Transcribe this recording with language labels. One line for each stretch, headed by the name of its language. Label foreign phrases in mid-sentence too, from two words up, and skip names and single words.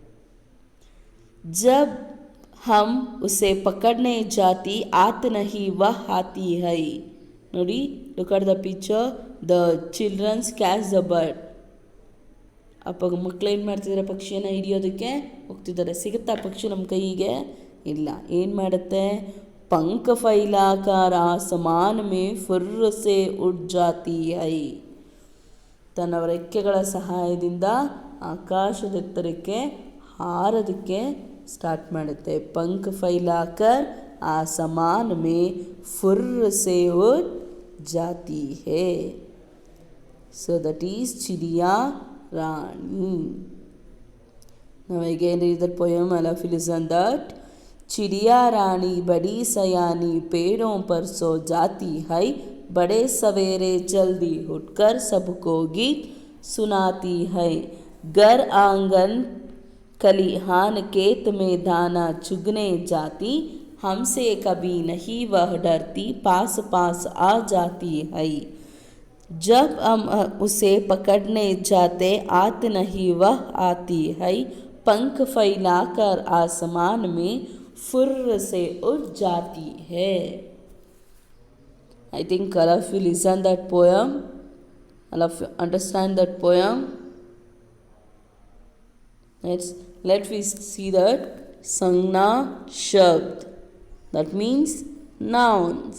Hindi: जब हम उसे पकड़ने जाती आत नहीं वह आती है.
English: ನೋಡಿ, look at the picture, the childrens catch the bird.
Kannada: ಮಕ್ಕಳು ಏನು ಮಾಡ್ತಿದ್ದಾರೆ, ಪಕ್ಷಿಯನ್ನು ಹಿಡಿಯೋದಕ್ಕೆ ಹೋಗ್ತಿದ್ದಾರೆ. ಸಿಗುತ್ತಾ ಪಕ್ಷಿ ನಮ್ಮ ಕೈಗೆ? ಇಲ್ಲ. ಏನು ಮಾಡುತ್ತೆ,
Hindi: पंख फैलाकर आसमान में फुर्र से उड़ जाती है.
Kannada: ತನ್ನ ರೆಕ್ಕೆಗಳ ಸಹಾಯದಿಂದ ಆಕಾಶದೆತ್ತರಕ್ಕೆ ಹಾರೋದಕ್ಕೆ ಸ್ಟಾರ್ಟ್ ಮಾಡುತ್ತೆ.
Hindi: पंख फैलाकर आसमान में फुर्र से उड़ जाती है.
English: So that is चिड़िया रानी. Now again read the poem. I love you listen that.
Hindi: चिड़िया रानी बड़ी सयानी पेड़ों पर सो जाती है, बड़े सवेरे जल्दी उठकर सबको गीत सुनाती है. घर आंगन खलिहान खेत में दाना चुगने जाती, हमसे कभी नहीं वह डरती, पास पास आ जाती है. जब हम उसे पकड़ने जाते आत नहीं वह आती है, पंख फैलाकर आसमान में फुर्र से उड़ जाती है.
English: I think all of you listen that poem, all of you understand that poem. Let we see that
Hindi: संज्ञा शब्द,
English: that means nouns.